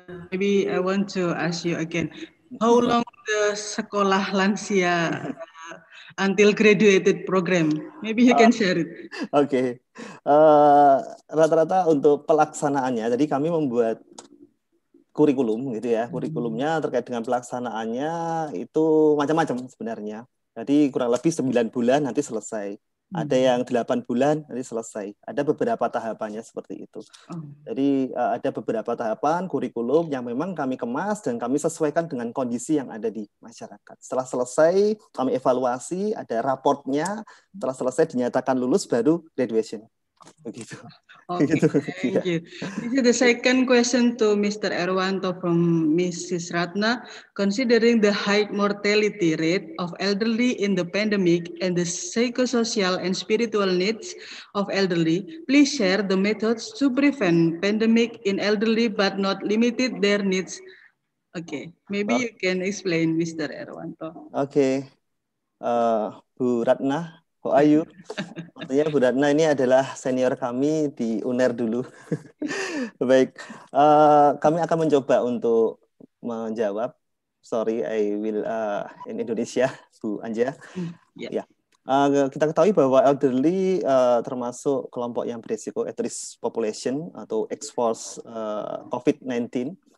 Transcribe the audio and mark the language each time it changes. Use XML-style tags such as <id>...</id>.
<en>Maybe I want to ask you again, how long the</en> <id>sekolah lansia</id> <en>until graduated program? Maybe you can share it. Oke.</en> <id>Rata-rata untuk pelaksanaannya, jadi kami membuat kurikulum gitu ya. Kurikulumnya terkait dengan pelaksanaannya itu macam-macam sebenarnya. Jadi kurang lebih 9 bulan nanti selesai. Ada yang 8 bulan nanti selesai. Ada beberapa tahapannya seperti itu. Jadi ada beberapa tahapan kurikulum yang memang kami kemas dan kami sesuaikan dengan kondisi yang ada di masyarakat. Setelah selesai kami evaluasi, ada raportnya. Setelah selesai dinyatakan lulus baru graduation. begitu.</id> <en>Okay, thank you. This is the second question to Mr. Erwanto from Mrs. Ratna. Considering the high mortality rate of elderly in the pandemic and the psychosocial and spiritual needs of elderly, please share the methods to prevent pandemic in elderly but not limited their needs. Okay, maybe you can explain, Mr. Erwanto. Okay, Bu Ratna, how are you?</en> <id>Artinya Bu Ratna ini adalah senior kami di UNER dulu. Baik, kami akan mencoba untuk menjawab.</id> <en>Sorry, I will in Indonesia, Bu Anja.</en> <id>Ya, kita ketahui bahwa elderly termasuk kelompok yang berisiko</id> <en>at risk population</en> <id>atau exposed COVID-19.</id>